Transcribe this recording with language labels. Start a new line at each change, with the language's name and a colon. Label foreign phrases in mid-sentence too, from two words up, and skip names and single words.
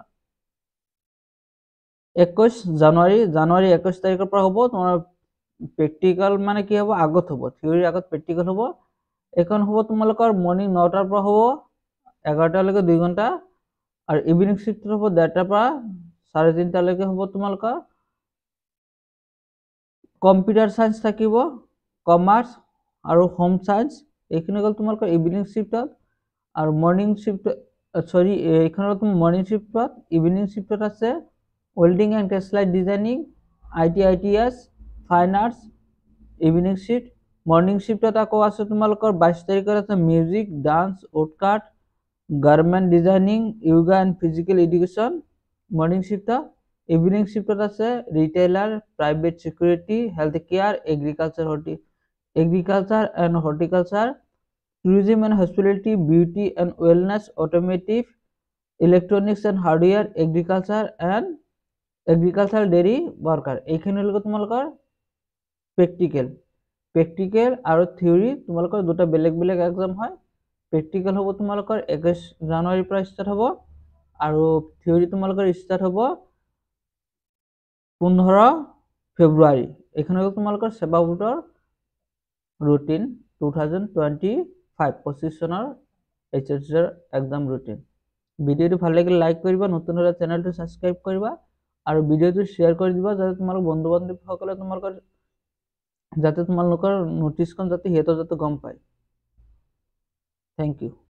Assamese: 21 জানুৱাৰী 21 তাৰিখৰ পৰা হ'ব তোমাৰ প্ৰেক্টিকেল মানে কি হ'ব আগত হ'ব থিওৰি আগত প্ৰেক্টিকেল হ'ব এখন হ'ব তোমালোকৰ মৰ্নিং 9টাৰ পৰা হ'ব 11টা লৈকে 2 ঘণ্টা আৰু
English: evening shift
Assamese: হ'ব 1:30টাৰ পৰা 3:30টা লৈকে হ'ব তোমালোকৰ
English: computer science
Assamese: থাকিব কমাৰ্চ আৰু
English: home science
Assamese: এইখিনি গ'ল তোমালোকৰ
English: evening shiftত
Assamese: আৰু
English: morning shift
Assamese: সৰি এইখনৰ তুমি মৰ্নিং
English: shiftত evening shiftত আছে welding and textile designing ITS fine arts evening shift morning shift
Assamese: আকৌ আছে তোমালোকৰ 22 তাৰিখত আছে
English: music dance ওটকাট garment designing yoga and physical education morning shift evening shift আছে retailer private security health care agriculture and horticulture tourism and hospitality beauty and wellness automotive electronics and hardware agricultural dairy worker
Assamese: এইখিনি লগত তোমালোকৰ প্ৰেক্টিকেল আৰু থিওৰি তোমালোকৰ দুটা বেলেগ বেলেগ এক্সাম হয় প্ৰেক্টিকেল হ'ব তোমালোকৰ 21 জানুৱাৰীৰ পৰা ষ্টাৰ্ট হ'ব আৰু থিওৰি তোমালোকৰ ষ্টাৰ্ট হ'ব 15 ফেব্ৰুৱাৰী এইখিনি তোমালোকৰ সেৱা বোৰ্ডৰ ৰুটিন 2025 চনৰ HSL
English: exam routine
Assamese: ভিডিওটো ভাল লাগিলে লাইক কৰিবা নতুন হলে চেনেলটো সাবস্ক্ৰাইব কৰিবা আৰু ভিডিওটো শেয়াৰ কৰি দিবা যাতে তোমালোক বন্ধু বান্ধৱীসকলে তোমালোকৰ নটিছখন যাতে হেতো গম পায়
English: thank you